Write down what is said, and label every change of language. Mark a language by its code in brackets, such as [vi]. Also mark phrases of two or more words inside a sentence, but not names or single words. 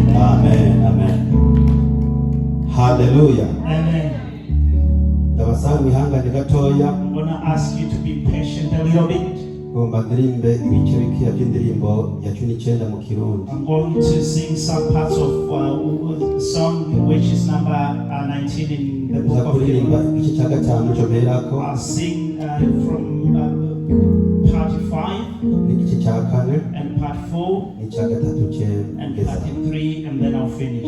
[en] Amen. Amen. Hallelujah. Amen. [rw] Ndabasaba mwihangane gatoya. [en] I'm going to ask you to be patient a little bit. [rw] Ngomba ndirimbe ibice bikiya by'indirimbo ya 19 mu Kirundi. [en] I'm going to sing some parts of a song which is number 19 in the book of Hebrews. [rw] Igice cya gatanu cyo berako. [en] I'll sing from part 5 [rw] n'igice cya kane [en] and part 4 [rw] n'icya gatatu [en] and part 3, and then I'll finish.